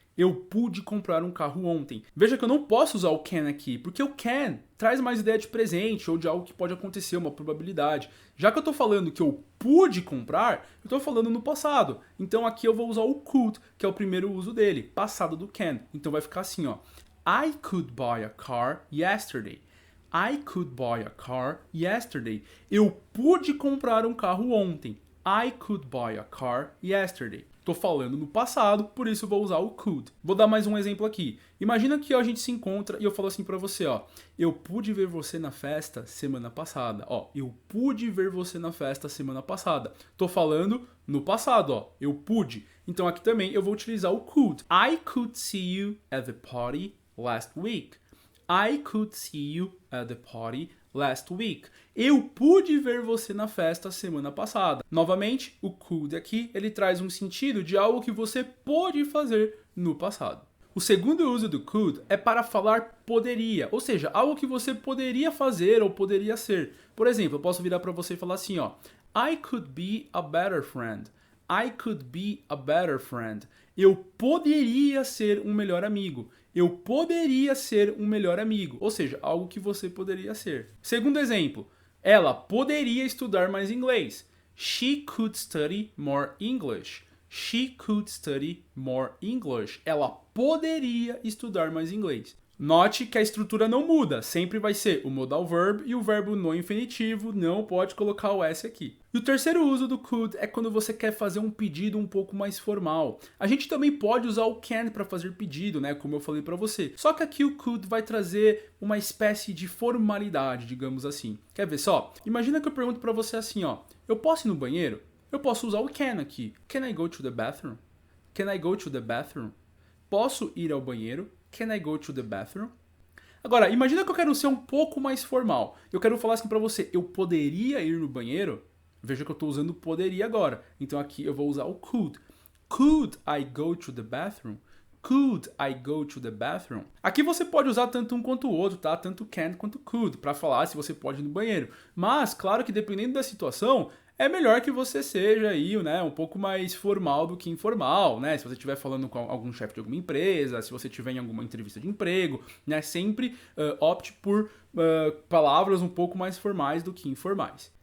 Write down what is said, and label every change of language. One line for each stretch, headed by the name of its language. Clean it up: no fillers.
Portuguese: Eu pude comprar um carro ontem. Veja que eu não posso usar o can aqui, porque o can traz mais ideia de presente ou de algo que pode acontecer, uma probabilidade. Já que eu estou falando que eu pude comprar, eu estou falando no passado. Então aqui eu vou usar o could, que é o primeiro uso dele, passado do can. Então vai ficar assim, ó.
English: I could buy a car yesterday. I could buy a car yesterday.
Portuguese: Eu pude comprar um carro ontem.
English: I could buy a car yesterday.
Portuguese: Tô falando no passado, por isso vou usar o could. Vou dar mais um exemplo aqui. Imagina que a gente se encontra e eu falo assim pra você, ó. Eu pude ver você na festa semana passada. Ó, eu pude ver você na festa semana passada. Tô falando no passado, ó. Eu pude. Então aqui também eu vou utilizar o could.
English: I could see you at the party last week. I could see you at the party last week.
Portuguese: Eu pude ver você na festa semana passada. Novamente, o could aqui, ele traz um sentido de algo que você pôde fazer no passado. O segundo uso do could é para falar poderia, ou seja, algo que você poderia fazer ou poderia ser. Por exemplo, eu posso virar para você e falar assim, ó,
English: I could be a better friend. I could be a better friend.
Portuguese: Eu poderia ser um melhor amigo. Eu poderia ser um melhor amigo. Ou seja, algo que você poderia ser. Segundo exemplo, ela poderia estudar mais inglês.
English: She could study more English. She could study more English.
Portuguese: Ela poderia estudar mais inglês. Note que a estrutura não muda, sempre vai ser o modal verb e o verbo no infinitivo, não pode colocar o S aqui. E o terceiro uso do could é quando você quer fazer um pedido um pouco mais formal. A gente também pode usar o can para fazer pedido, né, como eu falei para você. Só que aqui o could vai trazer uma espécie de formalidade, digamos assim. Quer ver só? Imagina que eu pergunto para você assim, ó, eu posso ir no banheiro? Eu posso usar o can aqui.
English: Can I go to the bathroom? Can I go to the bathroom?
Portuguese: Posso ir ao banheiro?
English: Can I go to the bathroom?
Portuguese: Agora, imagina que eu quero ser um pouco mais formal. Eu quero falar assim pra você, eu poderia ir no banheiro? Veja que eu tô usando poderia agora. Então aqui eu vou usar o could.
English: Could I go to the bathroom? Could I go to the bathroom?
Portuguese: Aqui você pode usar tanto um quanto o outro, tá? Tanto can quanto could, para falar se você pode ir no banheiro. Mas, claro que dependendo da situação, é melhor que você seja aí, né, um pouco mais formal do que informal, né? Se você estiver falando com algum chefe de alguma empresa, se você estiver em alguma entrevista de emprego, né, sempre opte por palavras um pouco mais formais do que informais.